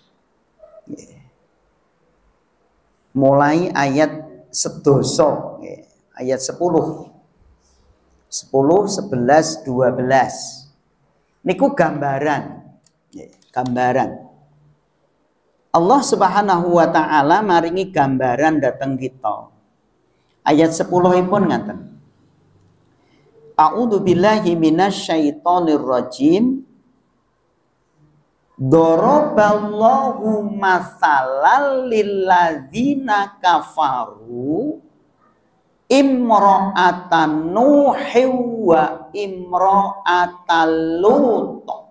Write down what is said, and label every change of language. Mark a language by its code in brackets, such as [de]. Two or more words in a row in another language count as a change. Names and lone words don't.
[jv] Mulai ayat sedoso, ayat 10, 11, 12. Niku gambaran. Gambaran. [ar] الله سبحانه وتعالى [jv] maringi gambaran dateng kita. Ayat 10-ipun ngaten. [ar] أعوذ بالله من الشيطان الرجيم. ضرب الله مثلا للذين كفروا امرأة نوح وامرأة لوط.